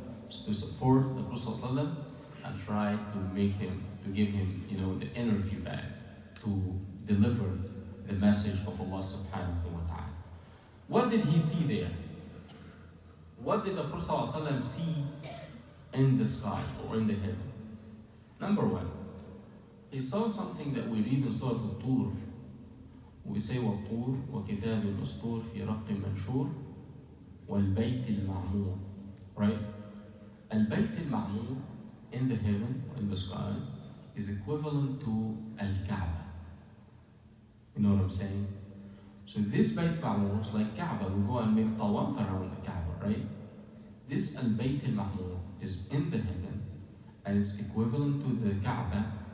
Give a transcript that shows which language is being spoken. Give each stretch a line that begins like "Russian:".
English: Is to support the Prophet sallallahu alayhi wasallam and try to make him, to give him, the energy back to deliver the message of Allah subhanahu wa ta'ala. What did he see there? What did the Prophet sallallahu alayhi wasallam see in the sky or in the heaven? Number one, he saw something that we read in Surah Al-Tur. We say,
Arabic: وَالطُّورِ وَكِتَابٍ مَسْطُورٍ فِي رَقٍّ مَنْشُورٍ وَالْبَيْتِ الْمَعْمُورِ.
English: Right? Al-Bayt al-Ma'mur in the heaven, or in the sky, is equivalent to Al-Kaaba. You know what I'm saying? So this Bayt al-Ma'mur is like Kaaba. We go and make tawaf around the Kaaba, right? This Al-Bayt al-Ma'mur is in the heaven, and it's equivalent to the Kaaba.